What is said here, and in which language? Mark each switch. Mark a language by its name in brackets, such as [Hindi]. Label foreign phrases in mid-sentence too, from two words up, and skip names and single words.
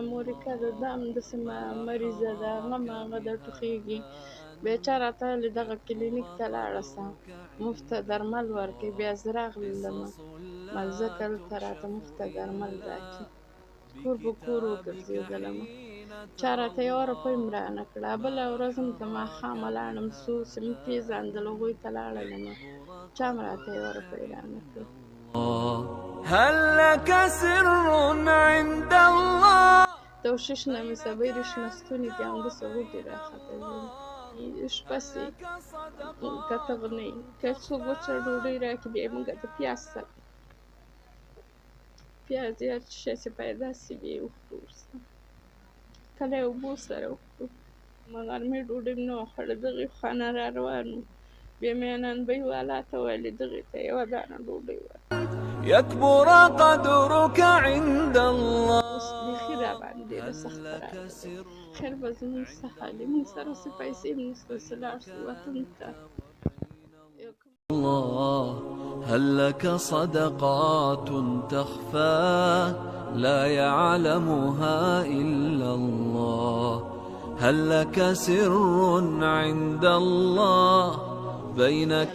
[Pashto] مورکه ده دا هم داسې مریضه ده هغه هم هغه ده ټوخېږي بیا چا راته ویلې دغه کلینیک ته لاړه شه مفته درمل ورکوي بیا زه راغلمه ځکه هلته راته مفته درمل راکړي کور په کور وګرځېدلمه چا راته یوه روپۍ هم رانه کړه بله ورځ هم د ماښامه لاړم څو چې مې پېژندل هغوی ته لاړلمه چا هم راته یوه روپۍ رانه کړه [Arabic] هل لك سر عند الله [Pashto] توشش نه مې صبۍ رشنه ستوني دي همداسې غوټې راختلي شپه سي که ته نه یې که څوک وچه ډوډۍ راکړي بیا یې موږ د پیاز سره پیاز یا هر شی چې پیدا سي بیا یې وخورو ورسره کله یې اوبو سره وخورو غرمې ډوډۍ مې نه وه خوړې دغې خوا نه را روان وو بیا مې ننبۍ والا ته ویلې دغې ته یوه دانه ډوډۍ ورکړه [Arabic] يكبر قدرك عند الله [Pashto] اوس بیخي راباندې ډېره سخته راغلې خیر به زموږ څه حال وي موږ سره څه پیسې هم نشته چې لاړ شو وطن ته [Arabic] الله هل لك صدقات تخفى لا يعلمها إلا الله هل لك سر عند الله بينك